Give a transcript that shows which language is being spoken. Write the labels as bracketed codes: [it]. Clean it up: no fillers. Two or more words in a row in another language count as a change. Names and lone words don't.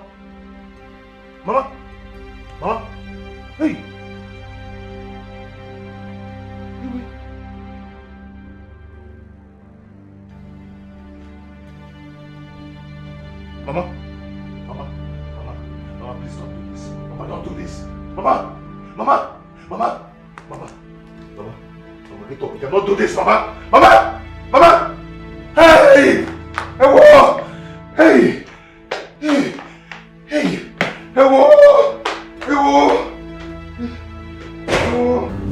[en] Mama? Mama? Hey! Mama? Mama? Mama? Mama, please don't do this. Mama, don't do this. Mama! Mama! Mama! Mama! Mama! Mama, get up. You cannot do this, Mama! Mama! Mama! Hey! Ewo! Hey! Hey! Hey! Ewo! Ewo! Ewo!